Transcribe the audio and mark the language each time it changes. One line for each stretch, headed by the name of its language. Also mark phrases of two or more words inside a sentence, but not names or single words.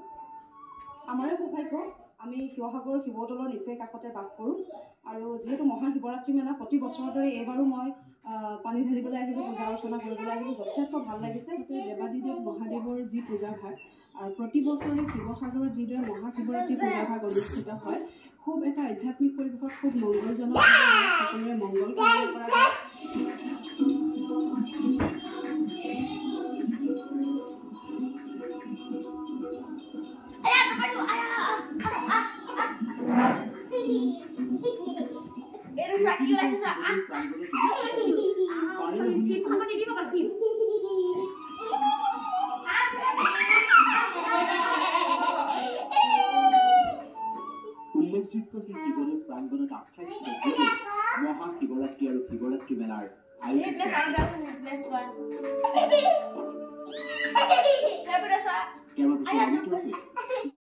Assamese: আমাৰে সৌভাগ্য, আমি শিৱসাগৰ শিৱদৌলৰ নিচেই কাষতে বাস কৰোঁ আৰু যিহেতু মহাশিৱৰাত্ৰি মেলা প্ৰতি বছৰৰ দৰে এইবাৰো মই পানী ঢালিবলৈ আহিলোঁ, পূজা অৰ্চনা কৰিবলৈ আহিলোঁ। যথেষ্ট ভাল লাগিছে। দেৱাদিদেৱ মহাদেৱৰ যি পূজাভাগ আৰু প্ৰতি বছৰে শিৱসাগৰত যিদৰে মহাশিৱৰাত্ৰি পূজাভাগ অনুষ্ঠিত হয়, খুব এটা আধ্যাত্মিক পৰিৱেশত খুব মংগলজনক সকলোৰে মংগল কামনা কৰা হয়।
Malay: Sakit lah susah. Sim, apa tadi makan sim?
Assamese: উল্লেখযোগ্য যে শিৱদৌল প্ৰাংগণত 28 মহাশিৱৰাত্ৰি আৰু শিৱৰাত্ৰি মেলাৰ আয়োজন কেইবাবছৰ